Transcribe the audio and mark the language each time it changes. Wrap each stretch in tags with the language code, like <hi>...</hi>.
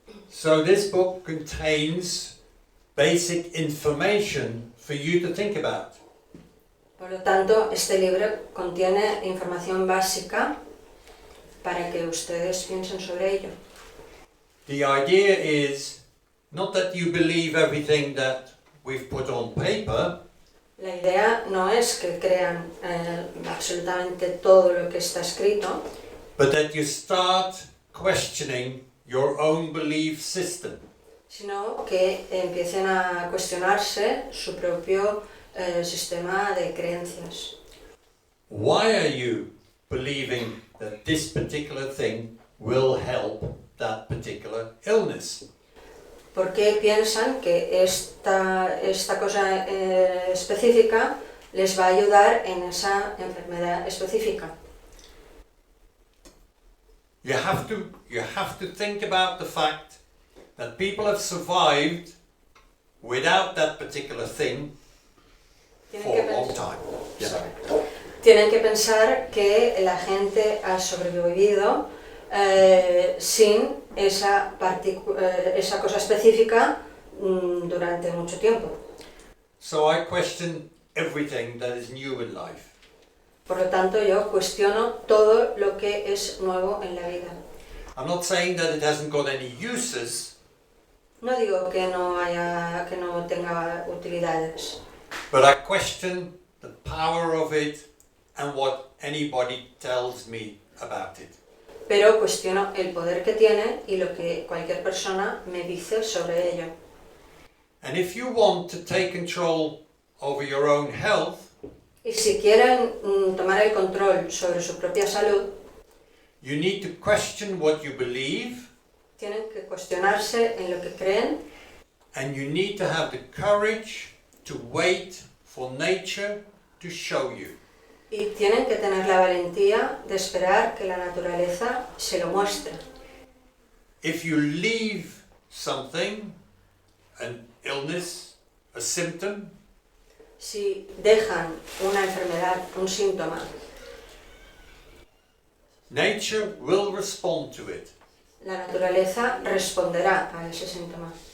<en>So this book contains basic information for you to think about.</en> <es>Por lo tanto, este libro contiene información básica para que ustedes piensen sobre ello.</es> <en>The idea is not that you believe everything that we've put on paper,</en> <es>La idea no es que crean absolutamente todo lo que está escrito,</es> <en>but that you start questioning your own belief system.</en> <es>sino que empiecen a cuestionarse su propio sistema de creencias.</es> <en>Why are you believing that this particular thing will help that particular illness?</en> <es>¿Por qué piensan que esta cosa específica les va a ayudar en esa enfermedad específica?</es> <en>You have to think about the fact that people have survived without that particular thing for a long time. Yeah.</en> <es>Tienen que pensar que la gente ha sobrevivido sin esa cosa específica durante mucho tiempo.</es> <en>So I question everything that is new in life.</en> <es>Por lo tanto, yo cuestiono todo lo que es nuevo en la vida.</es> <en>I'm not saying that it hasn't got any uses,</en> <es>No digo que no tenga utilidades,</es> <en>but I question the power of it and what anybody tells me about it.</en> <es>pero cuestiono el poder que tiene y lo que cualquier persona me dice sobre ello.</es> <en>And if you want to take control over your own health,</en> <es>Y si quieren tomar el control sobre su propia salud,</es> <en>you need to question what you believe,</en> <es>tienen que cuestionarse en lo que creen</es> <en>and you need to have the courage to wait for nature to show you.</en> <es>y tienen que tener la valentía de esperar que la naturaleza se lo muestre.</es> <en>If you leave something, an illness, a symptom,</en> <es>Si dejan una enfermedad, un síntoma,</es> <en>nature will respond to it.</en> <es>la naturaleza responderá a ese síntoma.</es>